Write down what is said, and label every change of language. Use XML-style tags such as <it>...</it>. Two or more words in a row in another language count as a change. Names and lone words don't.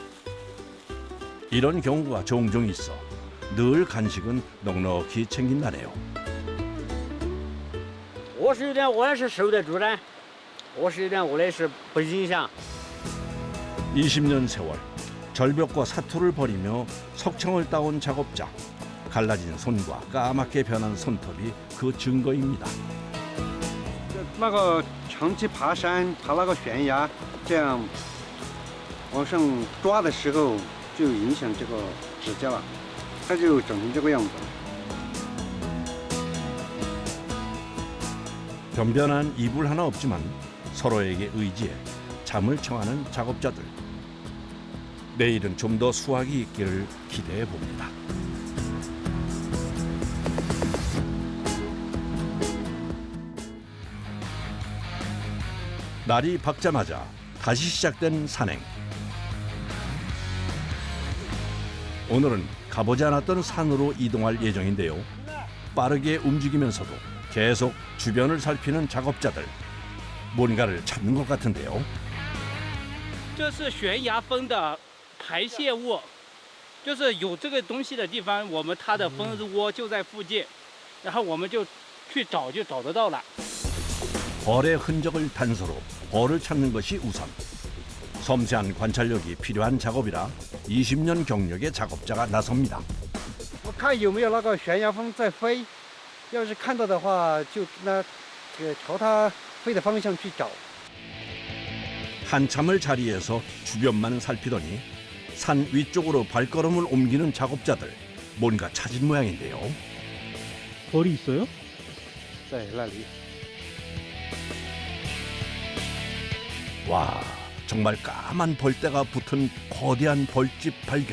<ko>이런 경우가 종종 있어 늘 간식은 넉넉히 챙긴다네요.</ko> <zh>我是受得住的，我的是不影响。</zh> <ko>20년 세월 절벽과 사투를 벌이며 석청을 따온 작업자. 갈라진 손과 까맣게 변한 손톱이 그 증거입니다.</ko> <zh>那个长期爬山，爬那个悬崖，这样往上抓的时候就影响这个指甲了，它就整成这个样子。</zh> <ko>변변한 이불 하나 없지만 서로에게 의지해 잠을 청하는 작업자들. 내일은 좀 더 수확이 있기를 기대해 봅니다. 날이 밝자마자 다시 시작된 산행. 오늘은 가보지 않았던 산으로 이동할 예정인데요. 빠르게 움직이면서도 계속 주변을 살피는 작업자들. 뭔가를 찾는 것 같은데요.</ko> <zh>这是悬崖风的排泄物，就是有这个东西的地方，它的蜂窝就在附近，然后我们就去找，就找得到了。</zh> <ko>벌의 흔적을 단서로 벌을 찾는 것이 우선. 섬세한 관찰력이 필요한 작업이라 20년 경력의 작업자가 나섭니다.</ko> <zh>我看有没有那个悬崖蜂在飞，要是看到的话，就朝它飞的方向去找。</zh> <ko>한참을 자리에서 주변만 살피더니 산 위쪽으로 발걸음을 옮기는 작업자들. 뭔가 찾은 모양인데요. 벌이 있어요?</ko> <zh>在那里。</zh> <ko>와, 정말 까만 벌떼가 붙은 거대한 벌집 발견.</ko>